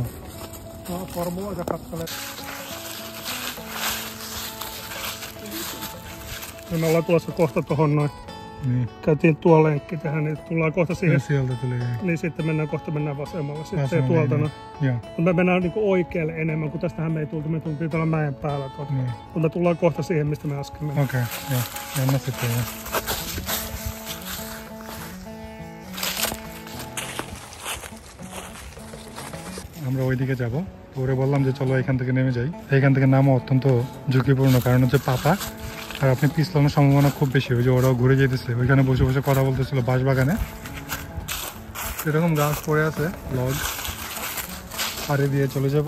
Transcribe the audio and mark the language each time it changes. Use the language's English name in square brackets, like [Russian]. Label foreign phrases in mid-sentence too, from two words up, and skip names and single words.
[Finnish] No, formuloita kattelee. Me ollaan tulossa kohta tohon noin. Niin. Käytiin tuo lenkki tehdä, niin tullaan kohta siihen. Ja sieltä tuli. Niin sitten mennään vasemmalle. Sitten tuolta noin. Joo. Mutta me mennään niinku oikealle enemmän, kun tästähän me ei tultu. Me tultiin tuolla mäen päällä. Niin. Mutta me tullaan kohta siihen, mistä me äsken mennään. Okei, joo. Mennään sitten. Ja. [Bangla] আমরা ওইদিকে যাব। ওরে বললাম যে চলো এখান থেকে নেমে যাই। এখান থেকে নামা অত্যন্ত ঝুঁকিপূর্ণ, কারণ হচ্ছে পাতা আর আপনি পিছলানোর সম্ভাবনা খুব বেশি। ওই যে ওরাও ঘুরে যেতেছে, ওইখানে বসে বসে কথা বলতেছিল বাঁশ বাগানে। এরকম গাছ পড়ে আছে, লগ পাড়ে দিয়ে চলে যাব।